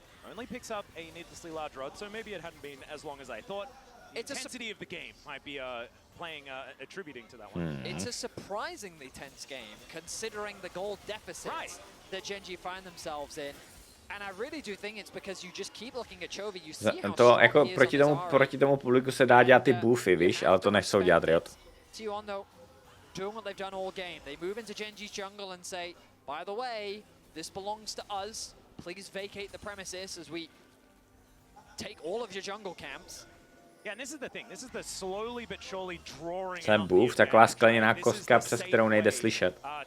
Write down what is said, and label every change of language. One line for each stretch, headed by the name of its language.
English: Only picks up a needlessly large rod, so maybe it hadn't been as long as I thought. The intensity of the game might be attributing to that one. It's a surprisingly tense game, considering the gold deficits that GenG find themselves in. And I really do think it's because you just keep looking at Chovy, you see how
Czech: to jako proti tomu publiku se dá dělat ty buffy, víš, ale to nechcou dělat Riot.
English: T1 though, doing what they've done all game. They move into GenG's jungle and say, by the way, this belongs to us. Please vacate the premises as we take all of your jungle camps. Yeah, and this is the thing. This is the slowly but surely drawing.
Czech: Ten buff, taková skleněná kostka, přes kterou nejde slyšet.